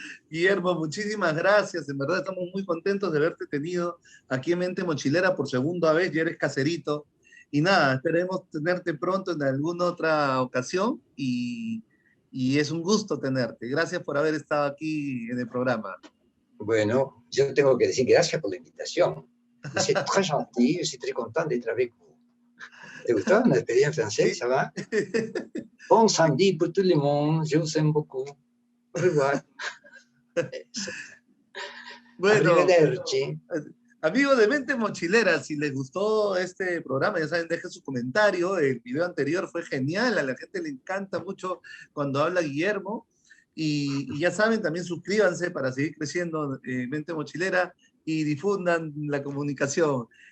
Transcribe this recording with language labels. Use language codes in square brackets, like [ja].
[es] Guillermo, muchísimas gracias. En verdad estamos muy contentos de haberte tenido aquí en Mente Mochilera por segunda vez. Ya eres caserito. Y nada, esperemos tenerte pronto en alguna otra ocasión. Y es un gusto tenerte. Gracias por haber estado aquí en el programa. Bueno, yo tengo que decir gracias por la invitación. [fr] C'est très gentil, je suis très content d'être avec vous. [es] ¿Te gustó? ¿Me despedí en francés? [fr] ¿Ça va? Bon samedi pour tout le monde, je vous aime beaucoup. Au revoir. [es] Bueno, amigos de Mente Mochilera, si les gustó este programa, ya saben, dejen su comentario. El video anterior fue genial, a la gente le encanta mucho cuando habla Guillermo. Y ya saben, también suscríbanse para seguir creciendo Mente Mochilera y difundan la comunicación.